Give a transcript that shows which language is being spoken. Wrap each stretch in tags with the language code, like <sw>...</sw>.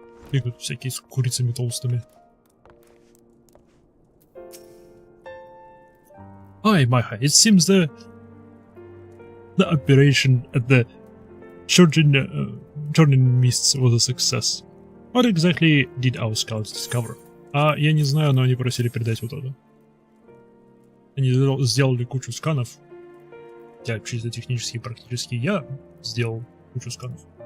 <ru>Бегают всякие с курицами толстыми.</ru> <en>Hi, Maiha. It seems the operation at the Churning Mists was a success. What exactly did our scouts discover?</en> <ru>Я не знаю, но они просили передать вот это. Они сделали кучу сканов. Я чисто технически, практически я сделал кучу сканов.</ru>